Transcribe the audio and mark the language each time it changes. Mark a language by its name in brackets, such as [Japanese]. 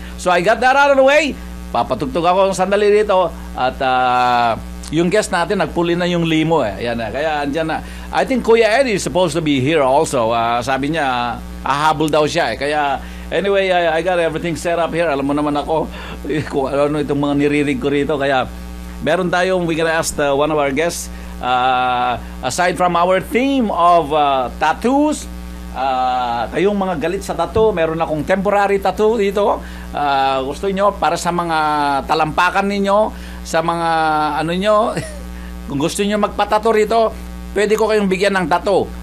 [Filipino] So I got that out of the way. Papatugtog ako ng sandali rito at yung guest natin nagpuli na yung limo Ayan na. Kaya andyan na. [English] I think Kuya Eddie is supposed to be here also. [Filipino] Sabi niya hahabol daw siya Kaya [English] anyway, I got everything set up here. [Filipino] Alam mo naman ako kung ano itong mga niririg ko rito. Kaya meron tayong, [English] we gonna ask one of our guests, aside from our theme of tattoos, [Filipino] Kayong mga galit sa tattoo, meron akong temporary tattoo dito. Gusto nyo para sa mga talampakan ninyo, sa mga ano nyo, kung gusto nyo magpatato rito, pwede ko kayong bigyan ng tattoo.